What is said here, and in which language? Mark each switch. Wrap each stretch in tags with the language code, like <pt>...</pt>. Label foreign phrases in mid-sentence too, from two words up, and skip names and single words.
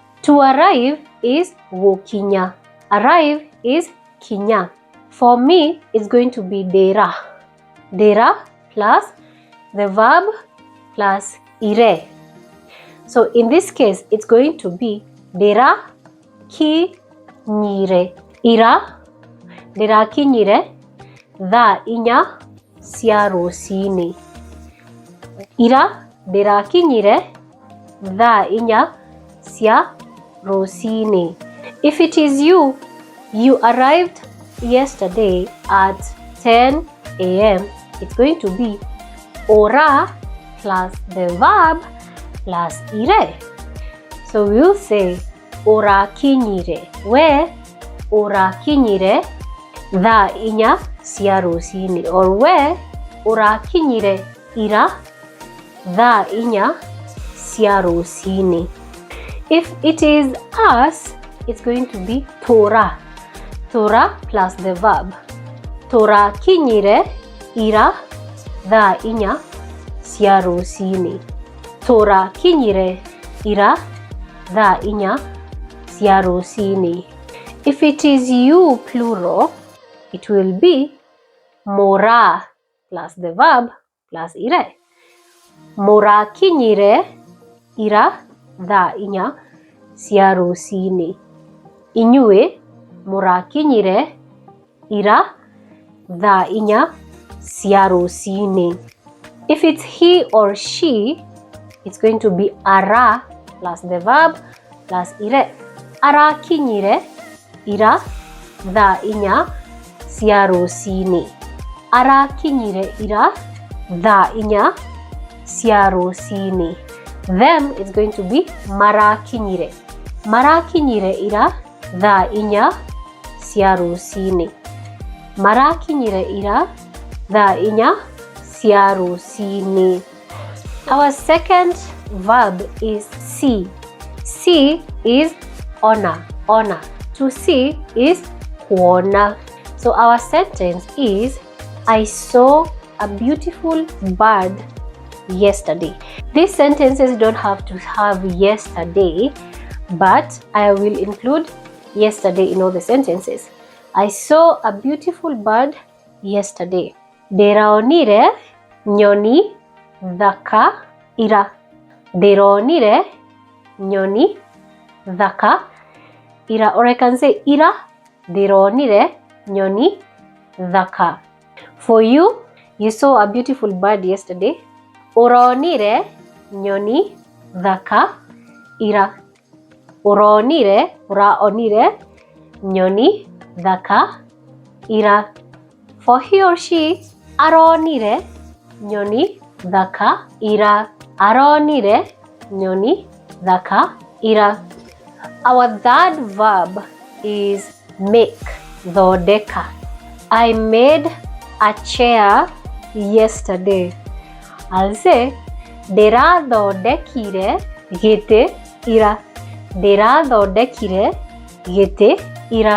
<en>To arrive is wokinya. Arrive is kinya. For me, it's going to be dera. Dera plus the verb plus ire. So in this case, it's going to be dera ki nyire.</en> <ki>Ira, dera ki nyire, tha inya cia rũcinĩ. Ira, dera ki nyire, tha inya cia rũcinĩ.</ki> <en>If it is you arrived yesterday at 10 a.m. it's going to be ora plus the verb plus ire. So we'll say</en> <ki>ora kinyire,</ki> <en>where</en> <ki>ora kinyire tha inya cia rũcinĩ,</ki> <en>or where</en> <ki>ora kinyire ira tha inya cia rũcinĩ.</ki> <en>If it is us, it's going to be tora. Tora plus the verb.</en> <ki>Tora kinyire ira tha inya cia rũcinĩ. Tora kinyire ira tha inya cia rũcinĩ.</ki> <en>If it is you plural, it will be mora plus the verb plus ire.</en> <ki>Mora kinyire ira tha inya cia rũcinĩ. Inyuĩ mũrakinyire ira tha inya cia rũcinĩ.</ki> <en>If it's he or she, it's going to be ara plus the verb plus ire.</en> <ki>Arakinyire ira tha inya cia rũcinĩ. Arakinyire ira tha inya cia rũcinĩ.</ki> <en>Them is going to be marakinyire.</en> <ki>Marakinyire ira tha inya cia rũcinĩ. Marakinyire ira tha inya cia rũcinĩ.</ki> <en>Our second verb is see. See is honor. Honor. To see is kuona. So our sentence is I saw a beautiful bird yesterday. These sentences don't have to have yesterday, but I will include yesterday in all the sentences. I saw a beautiful bird yesterday.</en> <ki>Ndĩronire nyoni thaka ira. Ndĩronire nyoni thaka ira.</ki> <en>Or I can say</en> <ki>ira ndĩronire nyoni thaka.</ki> <en>For you, you saw a beautiful bird yesterday.</en> <ki>Ũronire nyoni thaka ira. Ũraonire nyoni thaka ira.</ki> <en>For he or she,</en> <ki>aronire nyoni thaka ira. Aronire nyoni thaka ira.</ki> <en>Our third verb is make, thodeka. I made a chair yesterday. I'll say</en> <ki>ndĩrathodekire gĩtĩ ira. Ndĩrathodekire gĩtĩ ira.</ki>